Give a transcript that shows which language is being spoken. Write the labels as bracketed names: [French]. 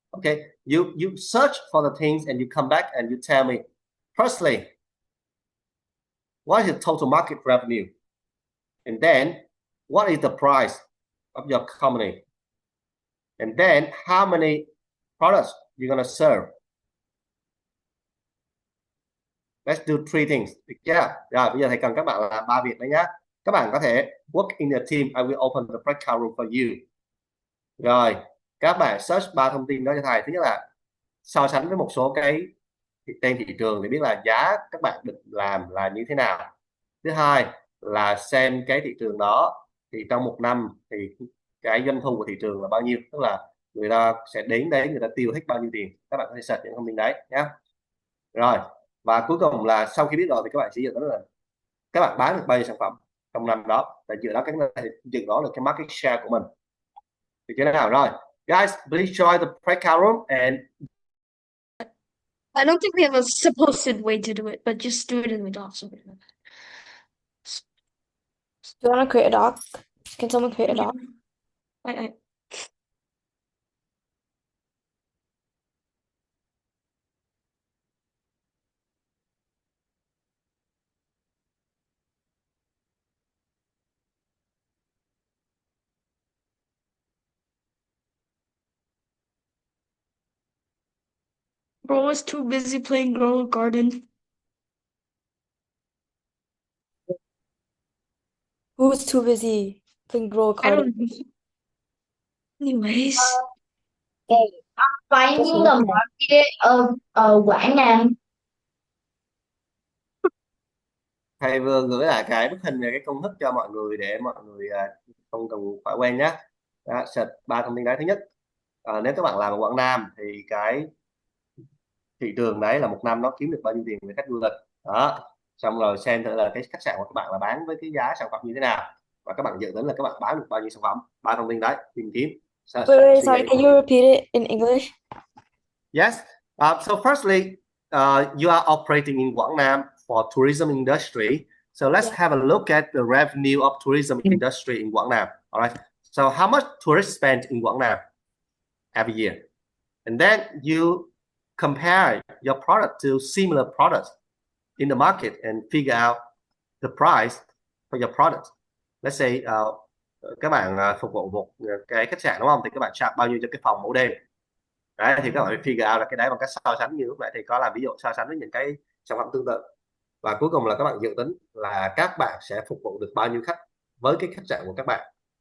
[English] Okay, you search for the things and you come back and you tell me, firstly, what is the total market revenue? And then what is the price of your company? And then how many products you're gonna serve? Let's do three things. [Vietnamese] Được chưa? Rồi bây giờ thầy cần các bạn làm 3 việc đấy nhá. Các bạn có thể [English] work in the team. I will open the breakout room for you. [Vietnamese] Rồi các bạn search 3 thông tin đó cho thầy. Thứ nhất là so sánh với một số cái tên thị trường để biết là giá các bạn định làm là như thế nào. Thứ hai là xem cái thị trường đó thì trong một năm thì cái doanh thu của thị trường là bao nhiêu, tức là người ta sẽ đến đấy, người ta tiêu hết bao nhiêu tiền. Các bạn có thể search những thông tin đấy nhé. Rồi và cuối cùng là sau khi biết rồi thì các bạn sẽ dự đoán là các bạn bán được bao nhiêu sản phẩm trong năm đó, và dựa đó cái dự đoán được cái market share của mình. Được chưa nào? [English] Rồi guys, please join the breakout room and I don't think we have a supposed way to do it, but just do it in the docs. Do you want to create a doc? Can someone create a doc? I Bro was too busy playing Grow a Garden. Who was too busy playing Grow a Garden? don't know. Anyways, [Vietnamese] Váy như là món kia ở Quảng Nam. thầy vừa gửi lại cái bức hình về cái công thức cho mọi người để mọi người không cần phải quen nhé. Đó, search 3 thông tin đấy. Thứ nhất, nếu các bạn làm ở Quảng Nam thì cái thị trường đấy là một năm nó kiếm được bao nhiêu tiền về khách du lịch đó, xong rồi xem thử là cái khách sạn của các bạn là bán với cái giá sản phẩm như thế nào, và các bạn dự tính là các bạn bán được bao nhiêu sản phẩm. 3 thông tin đấy tìm kiếm. [English] Wait, sorry, can you repeat it in English? Yes. So firstly, you are operating in Quảng Nam for tourism industry. So let's have a look at the revenue of tourism industry in Quảng Nam. All right. So how much tourists spend in Quảng Nam every year? And then you compare your product to similar products in the market and figure out the price for your product. Let's say [Vietnamese] các bạn phục vụ một cái khách sạn đúng không? Thì các bạn charge bao nhiêu cho cái phòng ngủ đêm? Đấy, thì các bạn phải [English] figure out [Vietnamese] là cái đấy bằng cách so sánh như lúc nãy thì có làm ví dụ so sánh với những cái sản phẩm tương tự. Và cuối cùng là các bạn dự tính là các bạn sẽ phục vụ được bao nhiêu khách với cái khách sạn của các bạn.